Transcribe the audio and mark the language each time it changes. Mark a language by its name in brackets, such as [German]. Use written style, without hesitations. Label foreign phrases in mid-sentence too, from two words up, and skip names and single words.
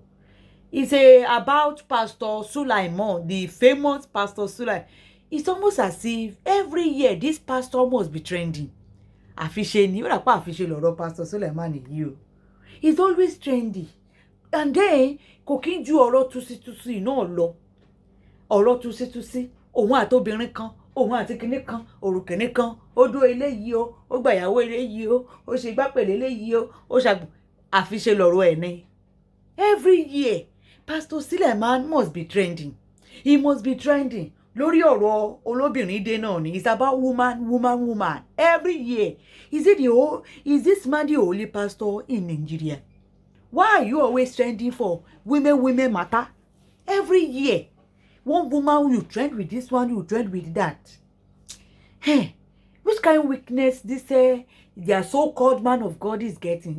[English] It's about Pastor Sulaimon, the famous Pastor Sulaimon. It's almost as if every year this pastor must be trending. Pastor Sulaimon he's always trendy. And then cooking [Yoruba] ju ọ̀rọ̀ tusi náà lọ. Ọ̀rọ̀ tusi òun àtobìnrin kan, òun àti kinní kan, òrùkìnní kan, ó dó eléyìí o, ó gbàyàwó eléyìí o, ó ṣe gbápẹ̀lẹ̀ eléyìí o, ó ṣàgbọ̀ àfiṣe lọ̀rọ̀ ẹ̀ ni. [English] Every year, Pastor Sulaimon must be trending. He must be trending. [Yoruba] Lórí ọ̀rọ̀ olóbìnrin dé náà ni. [English] It's about woman. Every year. Is this man the only pastor in Nigeria? Why are you always trending for women matter? Every year. One woman, you trend with this one, you trend with that. Hey, which kind of weakness this their so-called man of God is getting?